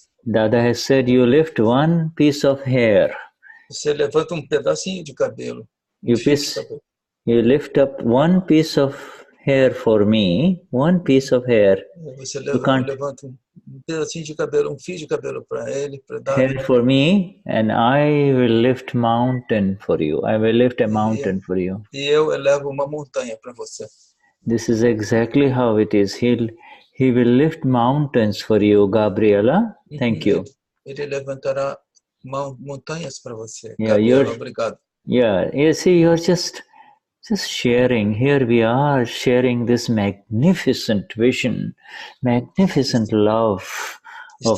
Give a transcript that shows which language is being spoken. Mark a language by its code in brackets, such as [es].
[en] Dada has said you lift one piece of hair. [pt] Você levanta pedacinho de cabelo. [en] You lift up one piece of hair for me, one piece of hair. [pt] Você levanta pedacinho de cabelo, fio de cabelo para ele, para Dada. [en] Hair for me, and I will lift mountain for you. I will lift a mountain for you. [pt] E eu elevo uma montanha para você. [en] This is exactly how it is. He will lift mountains for you, Gabriella. Thank you. [pt] Ele levantará montanhas para você. [en] Yeah, [pt] Gabriela, obrigado. [en] Yeah, you see, you're just sharing. Here we are sharing this magnificent vision, magnificent love of